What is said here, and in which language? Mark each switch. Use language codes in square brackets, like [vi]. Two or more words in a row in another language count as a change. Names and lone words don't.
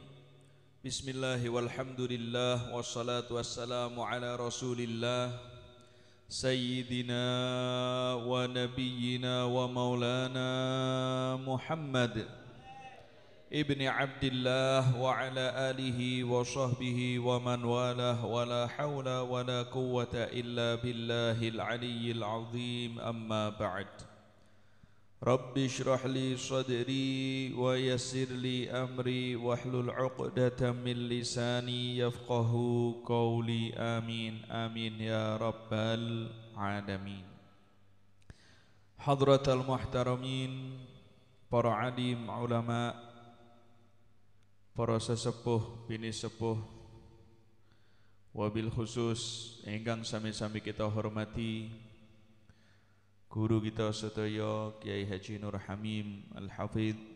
[ar] بسم الله والحمد لله والصلاة والسلام على رسول الله سيدنا ونبينا ومولانا محمد ابن عبد الله وعلى آله وصحبه ومن والاه ولا حول ولا قوة إلا بالله العلي العظيم أما بعد. رب اشرح لي صدري ويسر لي أمري واحلل عقدة من لساني يفقهوا قولي آمين آمين يا رب العالمين. حضرات المحترمين, [jv] para alim ulama, para sesepuh bini sepuh, [ar] وبالخصوص [jv] ingkang sami-sami kita hormati guru kita sedaya Kiai Haji Nur Hamim Al-Hafidh,